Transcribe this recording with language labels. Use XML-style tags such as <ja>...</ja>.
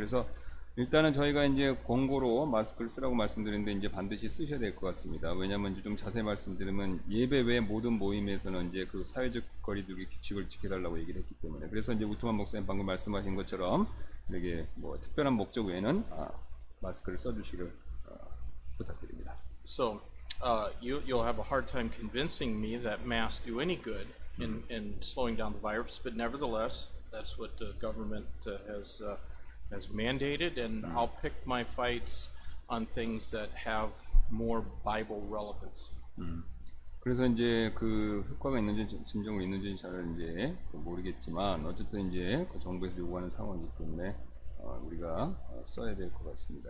<ko>그래서 일단은 저희가 이제 권고로 마스크를 쓰라고 말씀드리는데 이제 반드시 쓰셔야 될 것 같습니다. 왜냐하면 이제 좀 자세히 말씀드리면 예배 외 모든 모임에서는 이제 그 사회적 거리두기 규칙을 지켜달라고 얘기를 했기 때문에, 그래서 이제 우트만 목사님 방금 말씀하신 것처럼 이렇게 뭐 특별한 목적 외에는 마스크를 써주시길 부탁드립니다.</ko> <en>So you'll have a hard time convincing me that masks do any good in slowing down the virus, but nevertheless, that's what the government has mandated, and I'll pick my fights on things that have more Bible relevance.</en> <ko>그래서 이제 그 효과가 있는지 진정으로 있는지 잘 이제 모르겠지만 어쨌든 이제 그 정부에서 요구하는 상황이기 때문에 우리가 써야 될 것 같습니다.</ko>